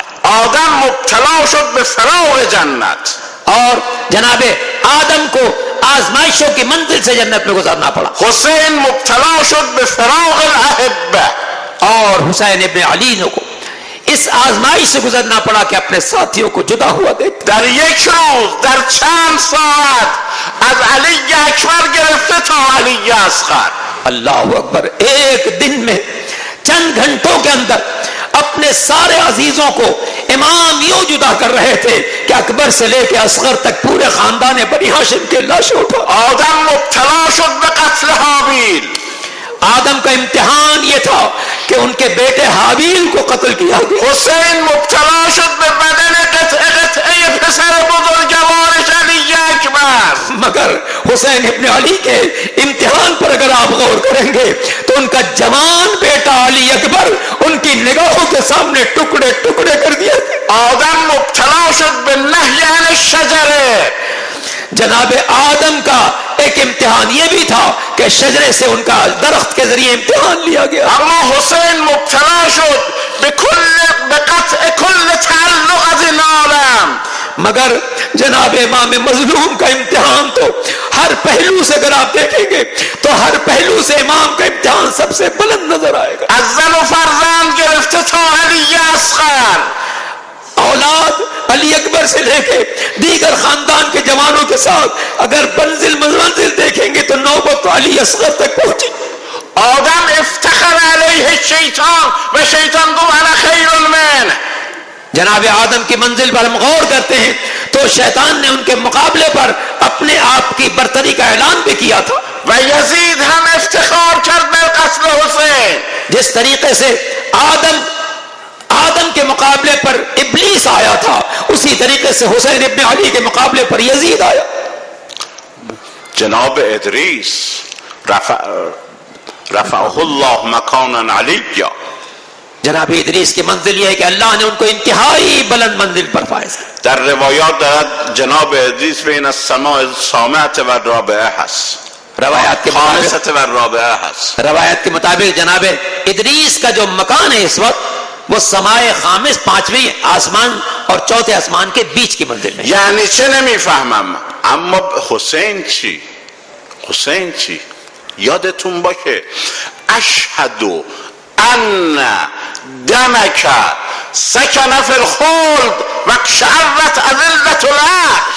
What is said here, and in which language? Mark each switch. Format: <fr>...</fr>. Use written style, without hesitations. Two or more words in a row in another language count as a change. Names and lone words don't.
<fa>آدم مبتلا شد بفراغ جنت،</fa> <ur>اور جناب آدم کو آزمائشوں کی منزل سے جنت میں گزرنا پڑا.</ur> <fa>حسین مبتلا شد</fa> <ar>بفراغ الاحبہ،</ar> <ur>اور حسین ابن علی کو اس آزمائش سے گزرنا پڑا کہ اپنے ساتھیوں کو جدا ہوا دیکھ.</ur> <fa>در یک روز، در چند ساعت از علی اکبر گرفته تا علی اصغر.</fa> <ar>اللہ اکبر،</ar> <ur>ایک دن میں چند گھنٹوں کے اندر اپنے سارے عزیزوں کو امام یوں جدا کر رہے تھے کہ اکبر سے لے کے اصغر تک پورے خاندان بنی ہاشم کے لاشیں اٹھا.</ur> <fa>آدم مبتلا شد بقتل حابیل،</fa> <ur>آدم کا امتحان یہ تھا کہ ان کے بیٹے حابیل کو قتل کیا گیا.</ur> <fa>حسین مبتلا شد ببدن قطعه پسر بزرگوارش علی اکبر.</fa> <ur>مگر حسین ابن علی کے امتحان پر اگر آپ غور کریں گے تو ان کا جوان بیٹا علی اکبر ان کی نگاہوں کے سامنے ٹکڑے ٹکڑے کر دیا.</ur> <fa>آدم مبتلا شد</fa> <ar>بالنهی عن الشجره.</ar> <ur>جناب آدم کا ایک امتحان یہ بھی تھا کہ شجرے سے ان کا درخت کے ذریعے امتحان لیا گیا.</ur> <fa>اما حسین مبتلا شد بقطع کل تعلق از العالم.</fa> <ur>مگر جناب امام مظلوم کا امتحان تو ہر پہلو سے اگر آپ دیکھیں گے تو ہر پہلو سے امام کا امتحان سب سے بلند نظر آئے گا.</ur> <fa>از زن و فرزند گرفته تا علی اصغر،</fa> <ur>اولاد علی اکبر سے لے کے دیگر خاندان کے جوانوں کے ساتھ اگر منزل دیکھیں گے تو نوبت علی اصغر تک پہنچی.</ur> <ar>آدم افتخر علیہ الشیطان و شیطان گو انا خیر منه.</ar> <ur>جناب آدم کی منزل پر ہم غور کرتے ہیں تو شیطان نے ان کے مقابلے پر اپنے آپ کی برتری کا اعلان بھی کیا تھا.</ur> <fa>و یزید ہم افتخار کرد بالقتل حسین.</fa> <ur>جس طریقے سے آدم کے مقابلے پر ابلیس آیا تھا اسی طریقے سے حسین ابن علی کے مقابلے پر یزید آیا.</ur> <ar>جناب ادریس رفعه اللہ مکانا علیہ،</ar> <ur>جناب ادریس کی منزل یہ ہے کہ اللہ نے ان کو انتہائی بلند منزل پر فائز کیا.</ur> <fa>در روایات دارد جناب ادریس</fa> <ar>بین السماء السامعة و الرابعة</ar> <fa>هست،</fa> <ur>روایت کے مطابق جناب ادریس کا جو مکان ہے اس وقت وہ سمائے خامس، پانچویں آسمان اور چوتھے آسمان کے بیچ کی منزل میں.</ur> <fa>یعنی چه نمیفهمم، اما حسین چی؟ یادتون باشه</fa> <ar>اشهد ان دمک سکن فی الخلد و شعرت اذلت العرش.</ar>